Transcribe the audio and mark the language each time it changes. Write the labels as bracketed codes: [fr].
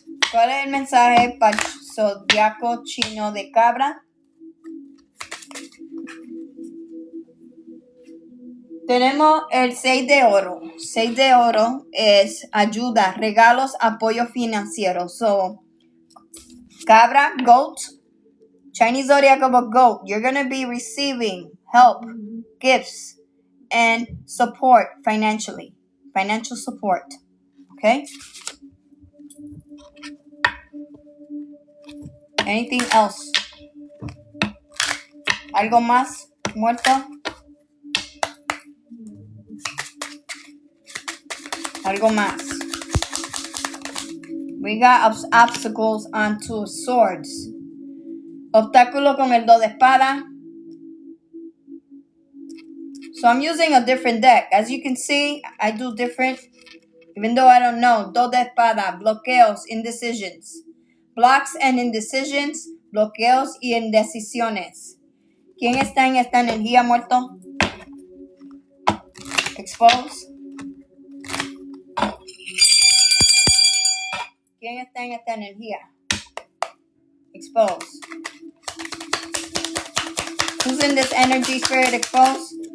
[es] ¿Cuál es el mensaje para zodiaco chino de cabra? Tenemos el 6 de oro. 6 de oro es ayuda, regalos, apoyo financiero. [en] So, cabra, goat, Chinese zodiac of a goat. You're going to be receiving help, gifts, and support financially. Financial support. Okay? Anything else? [es] ¿Algo más, muerto? Algo más. [en] We got obstacles on 2 of Swords. [es] Obstáculo con el 2 de espada. [en] So I'm using a different deck. As you can see, I do different. Even though I don't know. 2 de espada. Bloqueos, indecisions. Blocks and indecisions. [es] Bloqueos y indecisiones. ¿Quién está en esta energía, muerto? [en] Expose. [es] ¿Quién está en esta energía? Expose. [en] Who's in this energy spirit exposed?